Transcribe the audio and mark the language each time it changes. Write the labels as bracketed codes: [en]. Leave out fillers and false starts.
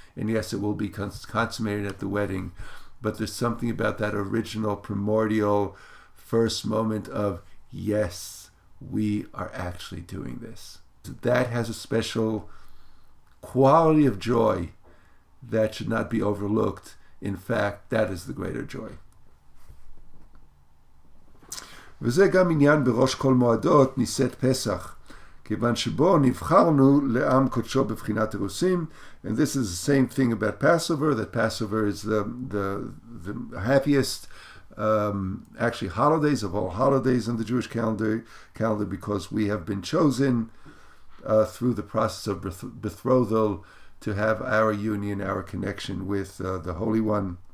[en] And yes, it will be consummated at the wedding, but there's something about that original primordial first moment of, yes, we are actually doing this. That has a special quality of joy that should not be overlooked. In fact, that is the greater joy. [he] וזה גם עניין בראש כל מועדות ניסת פסח, כיוון שבו נבחרנו לעם קודשו בבחינת אירוסין. [en] And this is the same thing about Passover, that Passover is the happiest actually holidays of all holidays in the Jewish calendar, because we have been chosen through the process of betrothal to have our union, our connection with the Holy One.